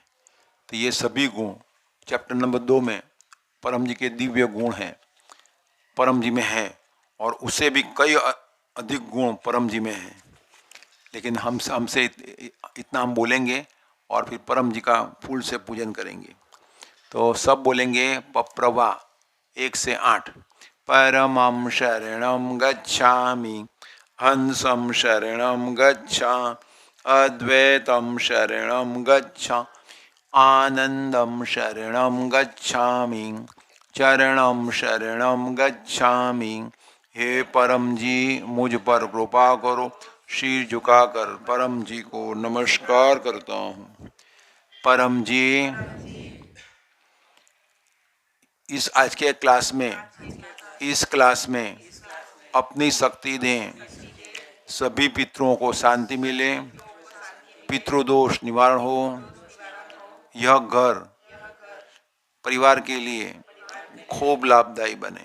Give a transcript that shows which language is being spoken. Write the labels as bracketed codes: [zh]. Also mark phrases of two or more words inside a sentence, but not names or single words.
[hi] तो ये सभी गुण [en] chapter number [hi] 2 में परम जी के दिव्य गुण हैं, परम जी में हैं, और उससे भी कई अधिक गुण परम जी में हैं। लेकिन हमसे इतना हम बोलेंगे और फिर परम जी का फूल से पूजन करेंगे। तो सब बोलेंगे पप्रवा 1 से 8। [sa] परमं शरणं गच्छामि, हंसं शरणं गच्छामि, अद्वैतं शरणं गच्छामि, आनंदं शरणं गच्छामि, चरणं शरणं गच्छामि। [hi] हे परम जी मुझ पर कृपा करो। शीर झुकाकर परम जी को नमस्कार करता हूँ। परम जी इस आज के क्लास में अपनी शक्ति दें, सभी पितरों को शांति मिले, पितृदोष निवारण हो, यह घर परिवार के लिए खूब लाभदायी बने।